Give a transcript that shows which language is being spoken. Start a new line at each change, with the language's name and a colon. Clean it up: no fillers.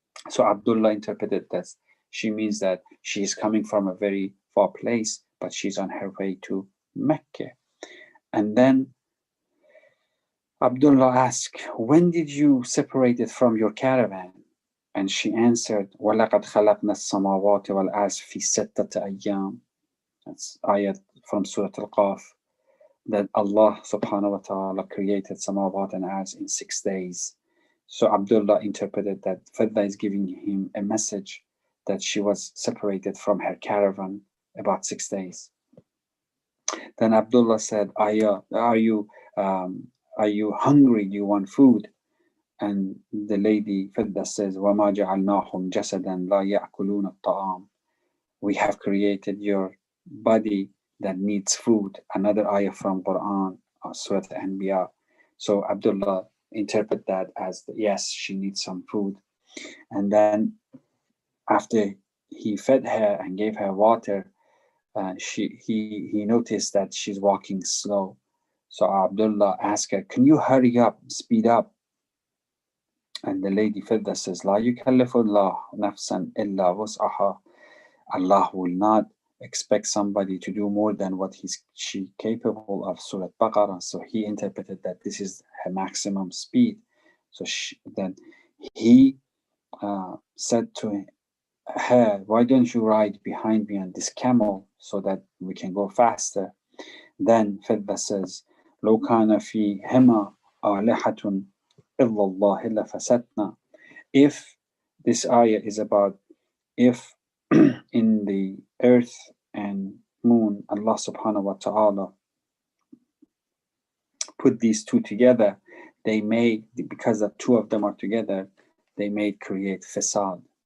English: So Abdullah interpreted that she means that she is coming from a very far place, but she's on her way to Mecca. And then Abdullah asked, when did you separate it from your caravan?
Arabic: And she answered, وَلَقَدْ خَلَقْنَا السَّمَاوَاتِ وَالْأَرْضَ فِي سِتَّةِ أَيَّامٍ.
English: That's ayat from Surah Al-Qaf, that Allah subhanahu wa ta'ala created samawat and arz in 6 days. So Abdullah interpreted that Fidda is giving him a message that she was separated from her caravan about 6 days. Then Abdullah said, are you hungry? Do you want food?
Arabic: And the lady Fidda says, وَمَا جَعَلْنَاهُمْ جَسَدًا لَا يَأْكُلُونَ الطَّعَامِ.
English: We have created your body that needs food. Another ayah from Quran, Surah Al-Anbiya. So Abdullah interpret that as, yes, she needs some food. And then after he fed her and gave her water, he noticed that she's walking slow. So Abdullah asked her, can you hurry up, speed up?
Arabic: And the lady Fidda says, لا يكلف الله نفسا إلا وسعها.
English: Allah will not expect somebody to do more than what she capable of. Surah Baqarah. So he interpreted that this is her maximum speed. So then he said to her, why don't you ride behind me on this camel so that we can go faster?
Arabic: Then Fidda says, لو كان فيهما آلهة إلا الله لفسدنا. If
English: this ayah is about if in the earth and moon, Allah subhanahu wa ta'ala put these two together, they may, because the two of them are together, they may create fasad.